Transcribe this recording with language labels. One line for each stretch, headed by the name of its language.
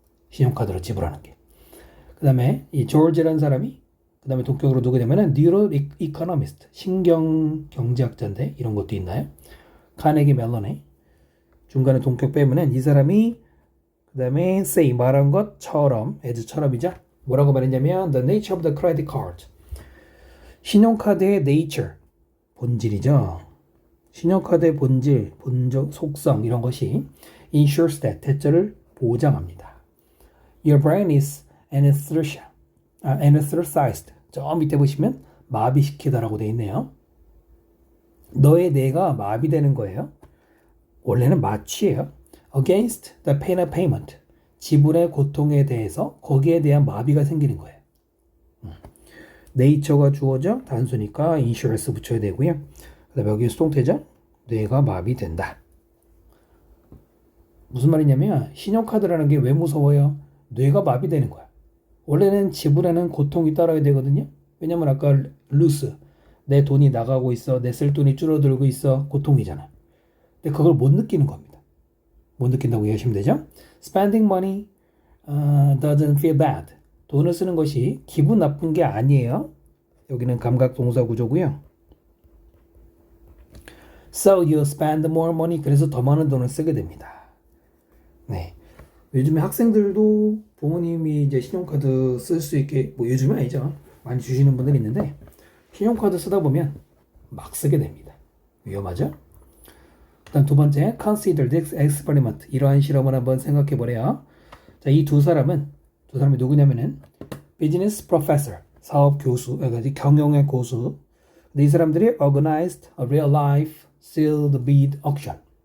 Korean: 신용카드로 지불하는 게. 그 다음에 이 조지라는 사람이 그 다음에 동격으로 누구 되면은 뉴로 이코노미스트, 신경 경제학자인데 이런 것도 있나요? 카네기 멜론에 중간에 동격 빼면은 이 사람이 그 다음에 say 말한 것처럼 as처럼이죠. 뭐라고 말했냐면
English: the nature of the credit card.
Korean: 신용카드의 nature, 본질이죠. 신용카드의 본질, 본적, 속성 이런 것이
English: ensures that,
Korean: 대처를 보장합니다.
English: Your brain is anesthetized.
Korean: 저 밑에 보시면 마비시키다라고 되어 있네요. 너의 뇌가 마비되는 거예요. 원래는 마취예요.
English: Against the pain of payment.
Korean: 지불의 고통에 대해서 거기에 대한 마비가 생기는 거예요. 네이처가 주어져 단수니까 insurance 붙여야 되고요. 그 다음에 여기 수동태죠. 뇌가 마비된다. 무슨 말이냐면 신용카드라는 게 왜 무서워요? 뇌가 마비되는 거야. 원래는 지불에는 고통이 따라야 되거든요. 왜냐면 아까 lose, 내 돈이 나가고 있어, 내 쓸 돈이 줄어들고 있어, 고통이잖아. 근데 그걸 못 느끼는 겁니다. 못 느낀다고 이해하시면 되죠.
English: Spending money doesn't feel bad.
Korean: 돈을 쓰는 것이 기분 나쁜 게 아니에요. 여기는 감각 동사 구조고요.
English: So you spend more money.
Korean: 그래서 더 많은 돈을 쓰게 됩니다. 네. 요즘에 학생들도 부모님이 이제 신용카드 쓸 수 있게, 뭐 요즘은 아니죠. 많이 주시는 분들이 있는데 신용카드 쓰다 보면 막 쓰게 됩니다. 위험하죠? 일단 두 번째,
English: consider this experiment.
Korean: 이러한 실험을 한번 생각해 보래요. 자, 이 두 사람이 누구냐면은 business professor, 사업 교수, 경영의 고수. 근데 이 사람들이
English: organized a real life sealed bid auction.